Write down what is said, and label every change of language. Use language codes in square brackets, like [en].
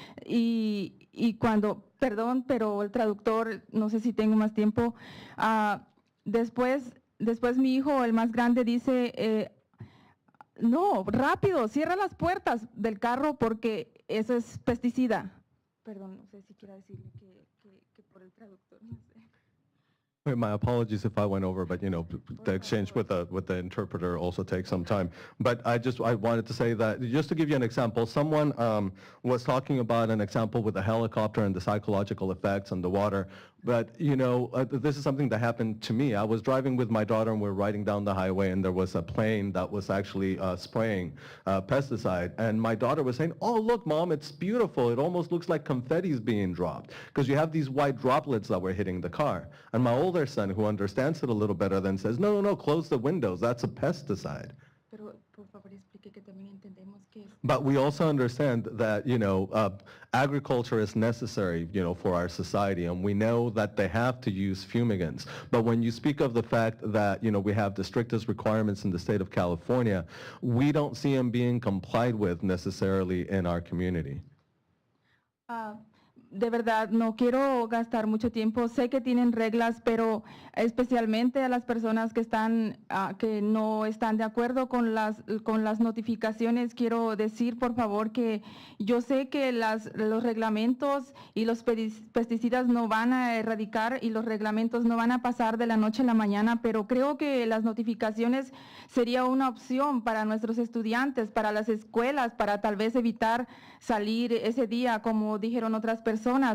[es] Y cuando, perdón, pero el traductor, no sé si tengo más tiempo, después mi hijo, el más grande, dice, no, rápido, cierra las puertas del carro porque eso es pesticida. Perdón, no sé si quiera decirle que por el traductor, no sé. [en] My apologies if I went over, but the exchange with the interpreter also takes some time. But I wanted to say that, just to give you an example, someone was talking about an example with a helicopter and the psychological effects on the water. But, this is something that happened to me. I was driving with my daughter and we were riding down the highway and there was a plane that was actually spraying pesticide. And my daughter was saying, "Oh, look, Mom, it's beautiful. It almost looks like confetti's being dropped." Because you have these white droplets that were hitting the car. And my older son, who understands it a little better, then says, no, close the windows. That's a pesticide. [es] Pero, por favor, explique que también entendemos que [en] But we also understand that, agriculture is necessary, for our society, and we know that they have to use fumigants. But when you speak of the fact that, we have the strictest requirements in the state of California, we don't see them being complied with necessarily in our community. [es] De verdad, no quiero gastar mucho tiempo. Sé que tienen reglas, pero especialmente a las personas que no están de acuerdo con las notificaciones, quiero decir, por favor, que yo sé que los reglamentos y los pesticidas no van a erradicar y los reglamentos no van a pasar de la noche a la mañana, pero creo que las notificaciones sería una opción para nuestros estudiantes, para las escuelas, para tal vez evitar salir ese día, como dijeron otras personas.